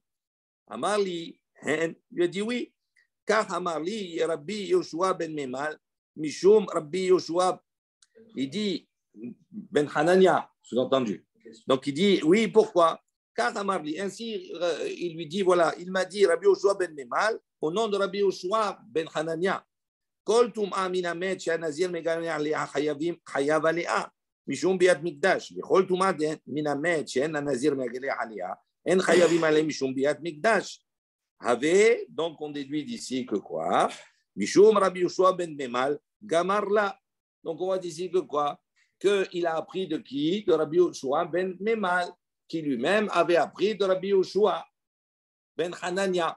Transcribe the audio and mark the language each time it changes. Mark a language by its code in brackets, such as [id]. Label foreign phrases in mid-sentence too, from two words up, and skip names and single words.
[fr] Amarli, il lui a dit oui, car Amarli, Rabbi Yoshua ben memal, Mishum Rabbi Yoshua, il dit ben Hanania, sous-entendu. Donc il dit oui, pourquoi? Car Amarli, ainsi il lui dit, voilà, il m'a dit Rabbi Yoshua ben Memal, au nom de Rabbi Yoshua ben Hanania, [he] כל טומאה מן המת שהנזיר מגלח עליה חייב עליה, משום ביאת מקדש, וכל טומאה מן המת שהנזיר מגלח עליה, אין חייבים עליה משום ביאת מקדש. [arc] Have, [fr] donc on déduit d'ici que quoi? [arc] משום רבי יהושע בן ממל, גמרה לה. [fr] Donc on voit d'ici que quoi? Qu'il a appris de qui? De Rabbi Yoshua ben Memal. qui lui-même avait appris de Rabbi Yoshua ben Hanania.